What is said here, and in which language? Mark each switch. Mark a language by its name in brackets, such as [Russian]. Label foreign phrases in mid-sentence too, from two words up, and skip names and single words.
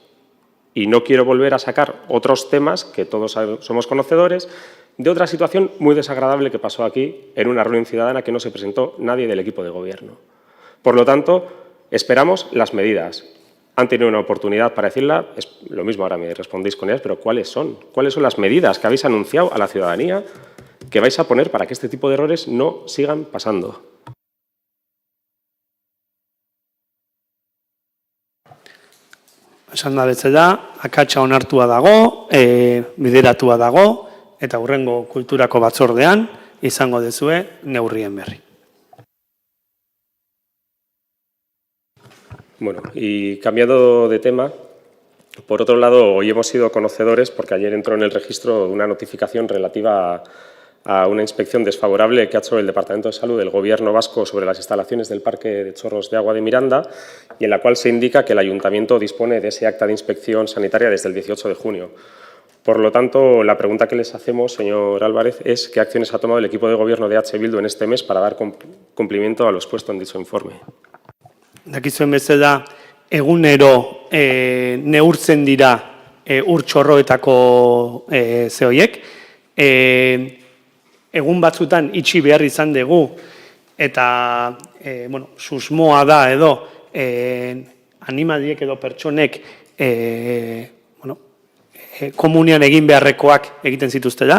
[Spanish] Y no quiero volver a sacar otros temas que todos somos conocedores de otra situación muy desagradable que pasó aquí en una reunión ciudadana que no se presentó nadie del equipo de gobierno. Por lo tanto, esperamos las medidas. Han tenido una oportunidad para decirla, es lo mismo ahora me respondéis con ellas, pero ¿cuáles son? ¿Cuáles son las medidas que habéis anunciado a la ciudadanía que vais a poner para que este tipo de errores no sigan pasando? [Basque] Esan da bezala, akatsa onartua dago, bideratua dago, eta hurrengo kulturako batzordean izango dezue neurrien berri. [Spanish] Bueno, y cambiando de tema, por otro lado, hoy hemos sido conocedores, porque ayer entró en el registro una notificación relativa a una inspección desfavorable que ha hecho el Departamento de Salud del Gobierno vasco sobre las instalaciones del Parque de Chorros de Agua de Miranda y en la cual se indica que el Ayuntamiento dispone de ese acta de inspección sanitaria desde el 18 de junio. Por lo tanto, la pregunta que les hacemos, señor Álvarez, es ¿qué acciones ha tomado el equipo de Gobierno de EH Bildu en este mes para dar cumplimiento a lo expuesto en dicho informe? [Basque] Dakizuen bezala, egunero neurtzen dira ur-txorroetako zehoiek. Egun batzutan itxi behar izan dugu eta susmoa da edo animaliek edo pertsonek komunian egin beharrekoak egiten zituztela.